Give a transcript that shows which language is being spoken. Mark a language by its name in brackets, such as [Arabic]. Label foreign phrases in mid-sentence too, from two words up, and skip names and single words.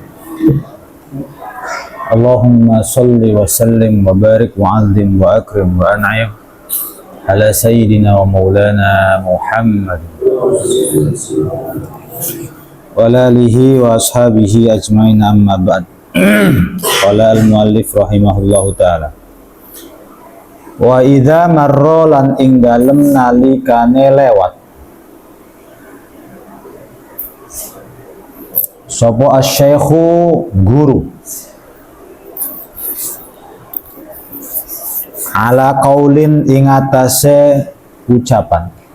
[Arabic] اللهم صل وسلم وبارك وعظم وأكرم وأنعم على سيدنا ومولانا محمد وعلى آله وأصحابه أجمعين أما بعد. قال المؤلف رحمه الله تعالى و إذا مر [Javanese] lan ing dalem nalikane lewat sapa asy-syaikhu guru [Arabic] على قول [Javanese] ing atase ucapan